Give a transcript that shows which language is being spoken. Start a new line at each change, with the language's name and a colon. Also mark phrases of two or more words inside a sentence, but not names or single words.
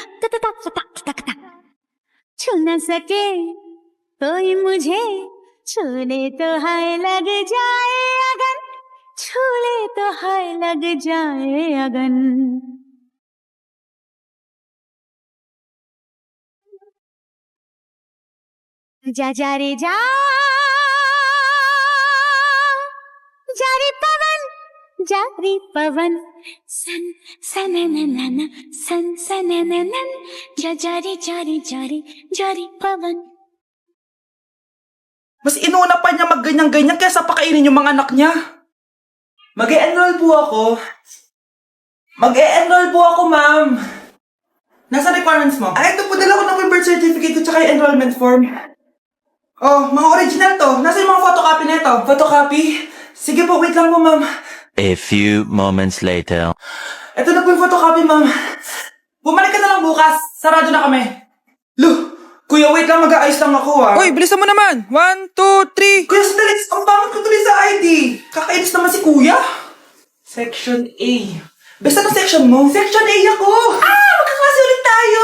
Hindi: छू न सके कोई मुझे छूले तो हाय लग जाए अगन छूले तो हाय लग जाए अगन जा जा रे जा रे पवन सन सनननन सन सनननन जा रे पवन.
Filipino: Mas inuna pa niya magganyan-ganyan kaysa pakainin yung mga anak niya. Mag-e-enroll po ako. Mag-e-enroll po ako, ma'am. Nasa requirements mo? Ito po, dala ko ng
English: birth certificate
Filipino: ko tsaka yung
English: enrollment form.
Filipino: Oh, mga original to. Nasa yung mga photocopy na ito? Photocopy? Sige po, wait lang po, ma'am.
English: A few moments later.
Filipino: Ito na po yung photocopy, ma'am. Bumalik ka na lang bukas. Sarado na kami. Lo, kuya, wait lang, mag-aayos lang ako Uy, bilisan mo naman! 1, 2, 3! Kuya, sandali. Ang pangit ko tuloy sa ID. Kakainis naman si kuya. Section A. Basta na section mo? Section A ako! Magkaklase ulit tayo!